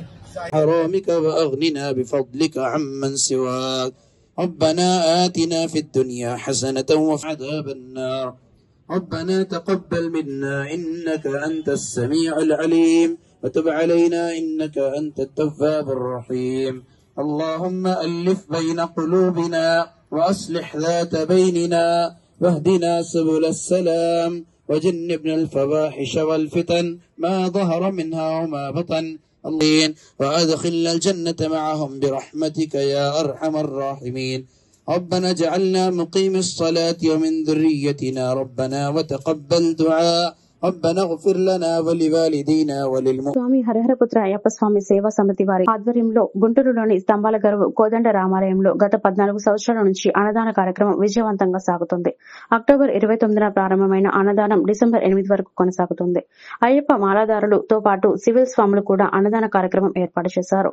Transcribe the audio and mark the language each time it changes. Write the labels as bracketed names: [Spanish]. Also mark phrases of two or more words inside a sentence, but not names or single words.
[Arabic] حرامك وأغننا بفضلك عمن سواك ربنا آتنا في الدنيا حسنة وفي عذاب النار ربنا تقبل منا إنك أنت السميع العليم وتب علينا إنك أنت التواب الرحيم اللهم ألف بين قلوبنا وأصلح ذات بيننا واهدنا سبل السلام وجنبنا الفواحش والفتن ما ظهر منها وما بطن وأدخلنا الجنة معهم برحمتك يا أرحم الراحمين ربنا اجعلنا مقيم الصلاة ومن ذريتنا ربنا وتقبل دعاء ربنا اغفر لنا ولوالدينا [Telugu] స్వామి హరిహరపుత్ర అయ్యప్ప స్వామి సేవా సమితి వారి ఆధ్వర్యంలో గుంటూరులోని స్తంభాల గరువు కోదండ రామాలయంలో గత 14 సంవత్సరాల నుంచి అన్నదాన కార్యక్రమం విజయవంతంగా సాగుతుంది. అక్టోబర్ 29న ప్రారంభమైన అన్నదానం డిసెంబర్ 8 వరకు కొనసాగుతుంది. అయ్యప్ప మాలాదారులతో పాటు సివిల్ స్వాములు కూడా అన్నదాన కార్యక్రమం ఏర్పాటు చేశారు.